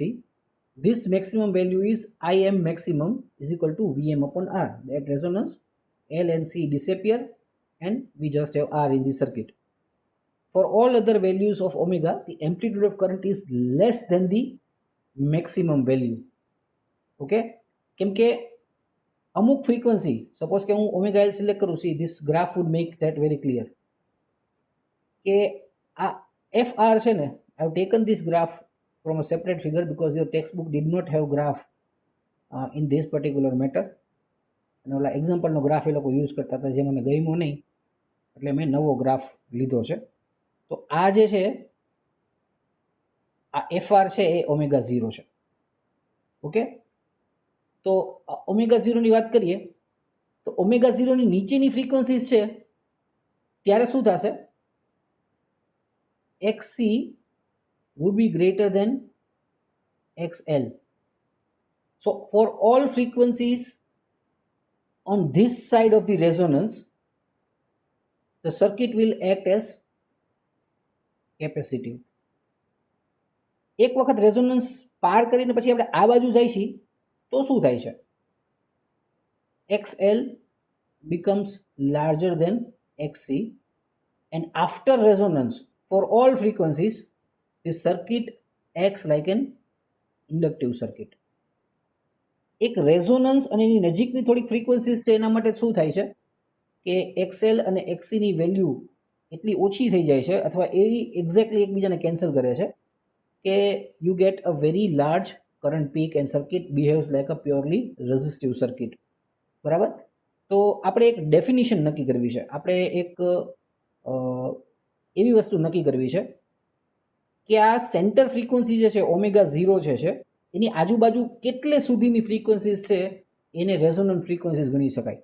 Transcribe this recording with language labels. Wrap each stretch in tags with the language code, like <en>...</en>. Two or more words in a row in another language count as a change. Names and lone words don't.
<en>This maximum value is Im maximum is equal to Vm upon R. At resonance, L and C disappear and we just have R in the circuit. For all other values of omega, the amplitude of current is less than the maximum value.</en> <gu>Okay, કેમ કે અમુક ફ્રીક્વન્સી, સપોઝ કે હું ઓમેગા એલ સિલેક્ટ કરું,</gu> <en>see this graph would make that very clear</en> <gu>કે આ FR છે ને,</gu> <en>I have taken this graph from a separate figure because your textbook did not have graph in this particular matter.</en> <gu>અને ઓલા એક્ઝામ્પલનો ગ્રાફ એ લોકો યુઝ કરતા હતા જે મને ગમ્યો નહીં, એટલે મેં નવો ગ્રાફ લીધો છે. તો આ જે છે આ FR છે એ ઓમેગા 0 છે. ઓકે, તો ઓમેગા 0 ની વાત કરીએ તો ઓમેગા 0 ની નીચેની ફ્રીક્વન્સીઝ છે ત્યારે શું થશે?</gu> <en>XC would be greater than XL. So for all frequencies on this side of the resonance, the circuit will act as capacitive.</en> <gu>એક વખત રેઝોનન્સ પાર કરીને પછી આપણે આ બાજુ જઈશી તો શું થાય છે?</gu> <en>XL becomes larger than XC, and after resonance for all frequencies this circuit acts like an inductive circuit.</en> <gu>એક રેઝોનન્સ અને એની નજીકની થોડીક ફ્રીક્વન્સીઝ છે એના માટે શું થાય છે કે XL અને XC ની વેલ્યુ એટલી ઓછી થઈ જાય છે અથવા એવી એક્ઝેક્ટલી એકબીજાને કેન્સલ કરે છે કે</gu> <en>you get a very large current peak and circuit behaves like a purely resistive circuit.</en> <gu>બરાબર? તો આપણે એક ડેફિનિશન નક્કી કરવી છે, આપણે એક એવી વસ્તુ નક્કી કરવી છે કે આ</gu> <en>center frequency</en> <gu>જે છે ઓમેગા 0 છે એની આજુબાજુ કેટલે સુધીની ફ્રીક્વન્સીઝ છે એને</gu> <en>resonant frequencies</en> <gu>ગણી શકાય.</gu>